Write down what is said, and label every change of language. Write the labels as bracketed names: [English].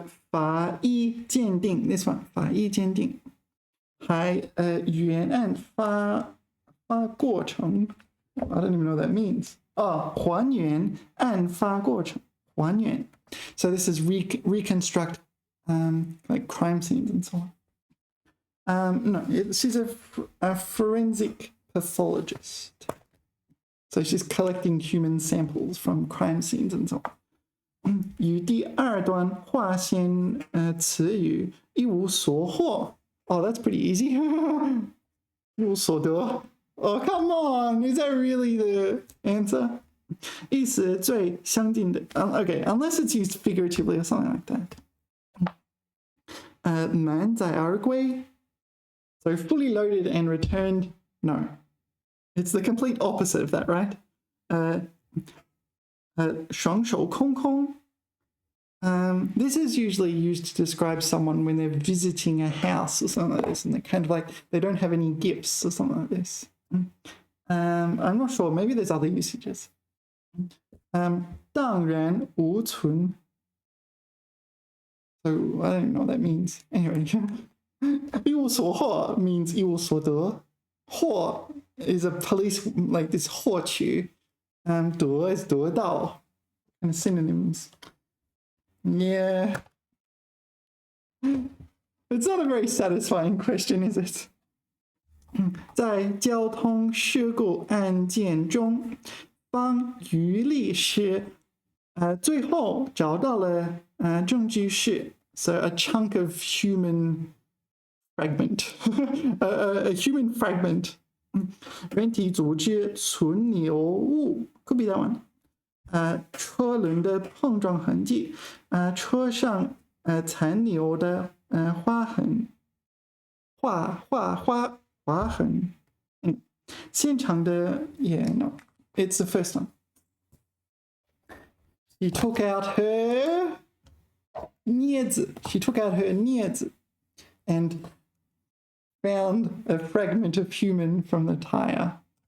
[Chinese] 法医鉴定 [English] this one [Chinese] 法医鉴定。还原案发过程 [English] I don't even know what that means. [Chinese] 还原案发过程还原。 [English] So this is reconstruct like crime scenes and so on. No, she's a forensic pathologist. So she's collecting human samples from crime scenes and so on. [Chinese] 与第二段划线词语一无所获。 [English] Oh, that's pretty easy. [Chinese] 一无所得。 [English] Oh, come on. Is that really the answer? [Chinese] 意思最相近的 [English] okay, unless it's used figuratively or something like that. 满载而归 so fully loaded and returned, no. It's the complete opposite of that, right? 双手空空 this is usually used to describe someone when they're visiting a house or something like this, and they're kind of like they don't have any gifts or something like this. I'm not sure, maybe there's other usages. 荡然无存 so I don't know what that means. Anyway, 一无所获 means 一无所得。获 is a police like this 获取。得 is 得到 and synonyms. Yeah. It's not a very satisfying question, is it? [Chinese] 在交通事故案件中，方于律师最后找到了证据是 [English] so a chunk of human fragment, a human fragment. 人体组织存留物 could be that one. [Chinese] 车轮的碰撞痕迹，车上残留的划痕，划痕。 [English] 现场的 yeah no, it's the first one. She took out her 镊子 She took out her 镊子 and found a fragment of human from the tire.